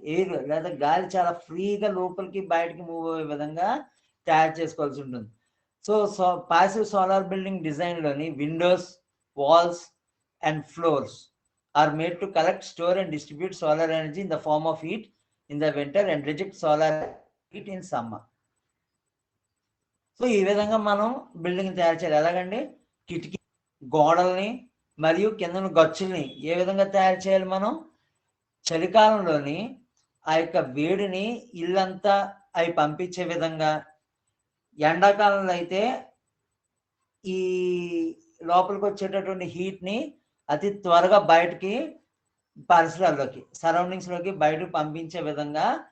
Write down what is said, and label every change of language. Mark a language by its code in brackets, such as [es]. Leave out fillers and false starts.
[te] Air లేదా గాలి చాలా ఫ్రీగా లోపలికి బయటికి మూవ్ అయ్యే విధంగా తయారు చేసుకోవాల్సి ఉంటుంది. [en] So passive solar building డిజైన్‌లోని windows, walls and floors are made to collect, store and distribute solar energy in the form of heat in the winter and reject solar heat in summer. [te] So, ఈ విధంగా మనం building తయారు చేయాలి. ఎలాగండి? కిటికీ, గోడల్ని మరియు కిందన గచ్చుల్ని ఏ విధంగా తయారు చేయాలి మనం? చలికాలంలోని ఆ యొక్క వేడిని ఇల్లంతా అవి పంపించే విధంగా, ఎండాకాలంలో అయితే ఈ లోపలికి వచ్చేటటువంటి హీట్‌ని అతి త్వరగా బయటికి పరిసరాల్లోకి, సరౌండింగ్స్‌లోకి బయటకు పంపించే విధంగా